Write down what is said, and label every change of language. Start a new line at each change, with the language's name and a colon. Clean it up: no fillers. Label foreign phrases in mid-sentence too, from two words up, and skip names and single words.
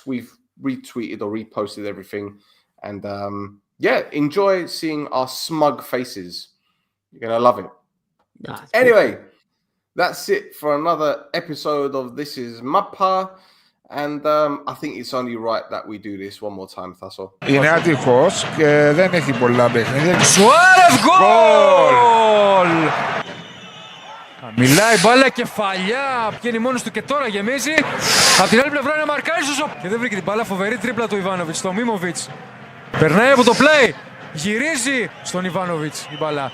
English: We've retweeted or reposted everything. And, yeah, enjoy seeing our smug faces. You're going to love it. Anyway, that's it for another episode of This Is Mappa. And I think it's only right that we do this one more time, Thasso.
Greek: Είναι άτυχος και δεν έχει πολλά παιχνίδια. Σουάρεφ γκολ! Μιλάει μπάλα κεφαλιά, πηγαίνει μόνος του και τώρα γεμίζει. Απ' την άλλη πλευρά είναι μαρκάρι Ssssuper. Και δεν βρήκε την μπάλα, φοβερή τρίπλα του Ιβάνοβιτς, στο Μίμοβιτς. Περνάει από το play, γυρίζει στον Ιβάνοβιτς η μπάλα.